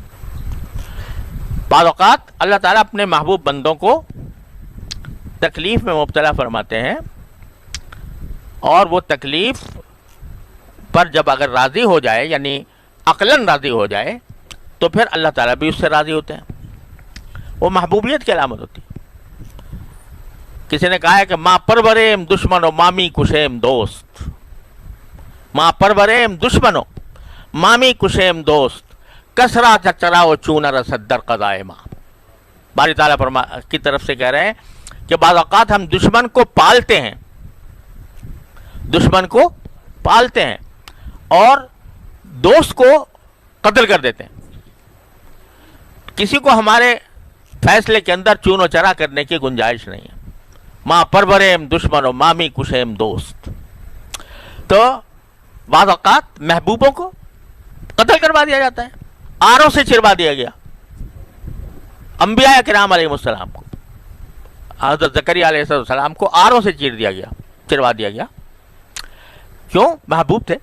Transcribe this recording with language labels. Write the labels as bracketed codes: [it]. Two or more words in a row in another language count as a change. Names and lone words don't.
[ur] بعض اوقات اللہ تعالیٰ اپنے محبوب بندوں کو تکلیف میں مبتلا فرماتے ہیں، اور وہ تکلیف پر جب اگر راضی ہو جائے، یعنی عقلاً راضی ہو جائے، تو پھر اللہ تعالیٰ بھی اس سے راضی ہوتے ہیں. وہ محبوبیت کی علامت ہوتی ہے. کسی نے کہا ہے کہ [fa] ماں پروریم دشمن و مامی کشیم دوست، ماں پروریم دشمن و مامی کشیم دوست، کسرا چچرا و چون رسد در قضائے ماں. [ur] باری تعالیٰ کی طرف سے کہہ رہے ہیں کہ بعض اوقات ہم دشمن کو پالتے ہیں، دشمن کو پالتے ہیں اور دوست کو قتل کر دیتے ہیں. کسی کو ہمارے فیصلے کے اندر چون و چرا کرنے کی گنجائش نہیں ہے. [fa] ماں پروریم دشمن و مامی کشیم دوست. [ur] تو بعض اوقات محبوبوں کو قتل کروا دیا جاتا ہے، آروں سے چروا دیا گیا. انبیاء کرام علیہ السلام کو، حضرت زکریا علیہ السلام کو آروں سے چروا دیا گیا. کیوں؟ محبوب تھے.